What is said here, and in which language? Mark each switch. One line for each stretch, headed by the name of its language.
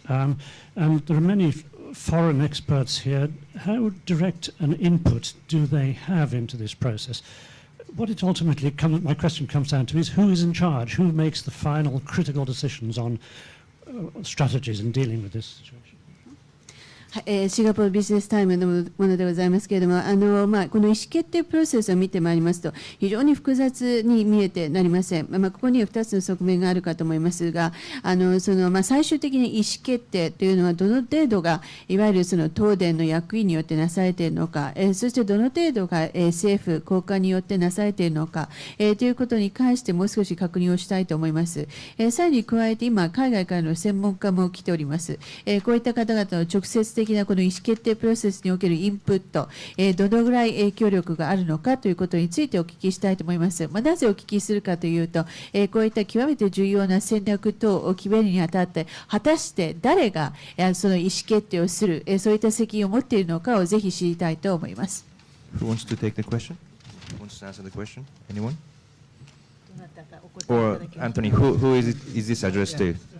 English: And there are many foreign experts here. How direct an input do they have into this process? What it ultimately my question comes down to is who is in charge? Who makes the final critical decisions on strategies in dealing with this situation?
Japanese: シンガポールビジネスタイムのものでございますけれども、この意思決定プロセスを見てまいりますと、非常に複雑に見えてなりません。ここには2つの側面があるかと思いますが、最終的に意思決定というのはどの程度がいわゆる東電の役員によってなされているのか、そしてどの程度が政府高官によってなされているのか、ということに関してもう少し確認をしたいと思います。さらに加えて今海外からの専門家も来ております。こういった方々の直接的なこの意思決定プロセスにおけるインプット、どのぐらい影響力があるのかということについてお聞きしたいと思います。なぜお聞きするかというと、こういった極めて重要な戦略等を決めるにあたって、果たして誰がその意思決定をする、そういった責任を持っているのかをぜひ知りたいと思います。
English: Who wants to take the question? Who wants to answer the question? Anyone? Or Anthony, who is this addressed to?